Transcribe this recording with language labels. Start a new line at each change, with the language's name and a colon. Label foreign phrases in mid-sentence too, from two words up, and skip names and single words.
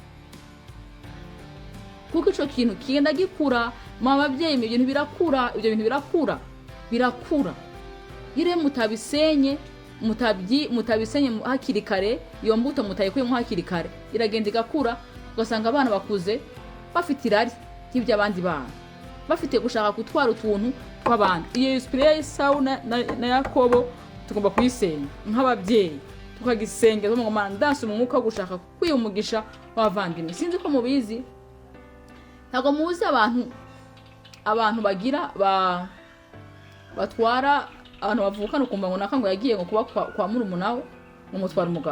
Kinyarwanda: Kuko ico kintu kigenda gikura mu babyeyi, ibyo bintu birakura. Ire mutabisenye hakiri kare, iyo mbuto mutayikuyemo hakiri kare, iragenda igakura. Ugasanga abana bakuze bafite irari y'ibyo abandi bana, bafite gushaka gutwara utuntu tw'abandi. Iyo esprit ya Esau na Yakobo tugomba kuyisenya nk'ababyeyi, tukagisengera mu Mana ndanse mu mwuka wo gushaka kwiyumugisha w'abavandimwe. Sinzi ko mubizi, ntago muzi abantu bagira batwara abantu bavukana, ukumva ngo nakango yagiye ngo kuba kwa murumuna we umutwara umugabo.